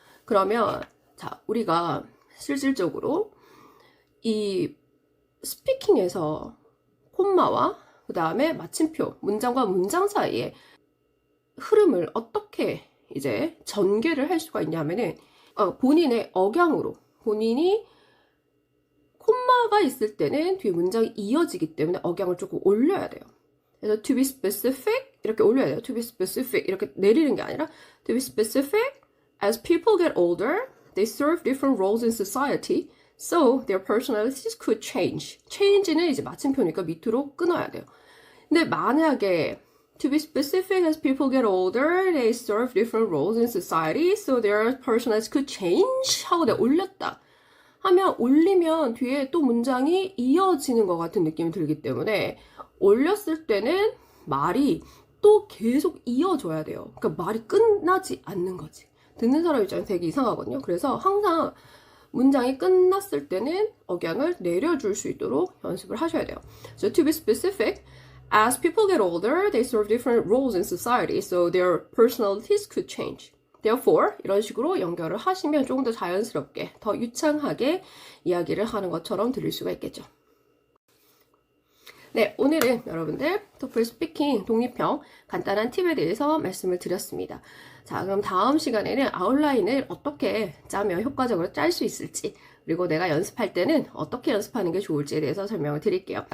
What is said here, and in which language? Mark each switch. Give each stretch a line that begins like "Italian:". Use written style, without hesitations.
Korean: 그러면, 자, 우리가 실질적으로 이 스피킹에서 콤마와 그 다음에 마침표, 문장과 문장 사이에 흐름을 어떻게 이제 전개를 할 수가 있냐면은, 본인의 억양으로, 본인이 콤마가 있을 때는 뒤에 문장이 이어지기 때문에 억양을 조금 올려야 돼요. 그래서
English: to be specific
Korean: 이렇게 올려야 돼요.
English: to be specific
Korean: 이렇게 내리는 게 아니라
English: to be specific, as people get older, they serve different roles in society, so their personalities could change.
Korean: change는 이제 마침표니까 밑으로 끊어야 돼요. 근데 만약에
English: to be specific, as people get older, they serve different roles in society, so their personalities could change
Korean: 하고 내가 올렸다 하면, 올리면 뒤에 또 문장이 이어지는 것 같은 느낌이 들기 때문에 올렸을 때는 말이 또 계속 이어져야 돼요. 그러니까 말이 끝나지 않는 거지. 듣는 사람 입장에서 되게 이상하거든요. 그래서 항상 문장이 끝났을 때는 억양을 내려줄 수 있도록 연습을 하셔야 돼요.
English: So to be specific, as people get older, they serve different roles in society, so their personalities could change.
Korean: Therefore, 이런 식으로 연결을 하시면 조금 더 자연스럽게, 더 유창하게 이야기를 하는 것처럼 들릴 수가 있겠죠. 네, 오늘은 여러분들 토플 스피킹 독립형 간단한 팁에 대해서 말씀을 드렸습니다. 자, 그럼 다음 시간에는 아웃라인을 어떻게 짜면 효과적으로 짤 수 있을지, 그리고 내가 연습할 때는 어떻게 연습하는 게 좋을지에 대해서 설명을 드릴게요.